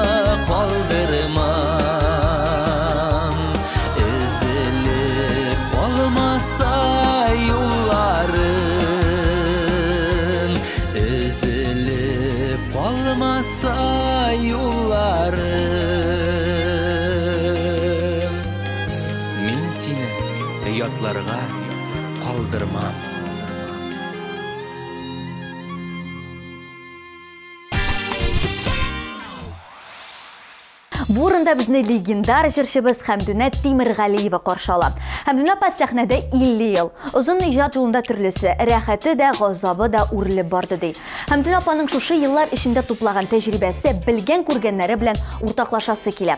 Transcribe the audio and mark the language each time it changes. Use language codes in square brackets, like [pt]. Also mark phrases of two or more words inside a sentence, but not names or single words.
[tt] kaldırmam Üzülüp olmasa yollarım Üzülüp olmasa yollarım Min seni yatlarıma kaldırmam Bu урында безне легендар җырчыбыз Хәмдүнә Тимергалиева каршы ала. Хәмдүнә апа сәхнәдә 50 ел. Озын иҗат юлында төрлесе, рәхәте дә, газабы да үрелеп барды ди. Хәмдүнә апаның шушы еллар эчендә туплаган тәҗрибәсе, белгән күргәннәре белән уртаклашасы килә.